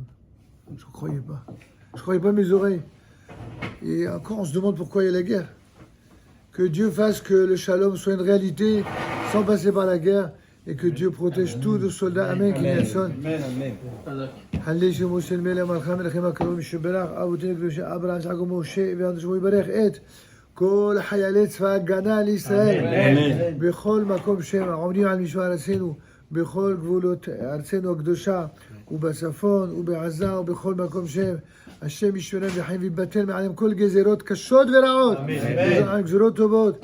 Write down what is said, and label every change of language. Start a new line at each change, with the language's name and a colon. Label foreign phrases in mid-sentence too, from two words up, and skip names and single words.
French: Je ne croyais pas. Je ne croyais pas mes oreilles. Et encore, on se demande pourquoi il y a la guerre. Que Dieu fasse que le shalom soit une réalité sans passer par la guerre et que Dieu protège tous nos soldats. Amen. Amen. Allez, je vous salue,
Hebrew: כל חיילי צבא ההגנה לישראל, בכל מקום שהם עומדים על משמר ארצנו, בכל גבולות ארצנו הקדושה, ובצפון ובעזה ובכל מקום שהם, השם ישמרם וחיים ויבטל מעליהם כל גזירות קשות ורעות, גזירות טובות.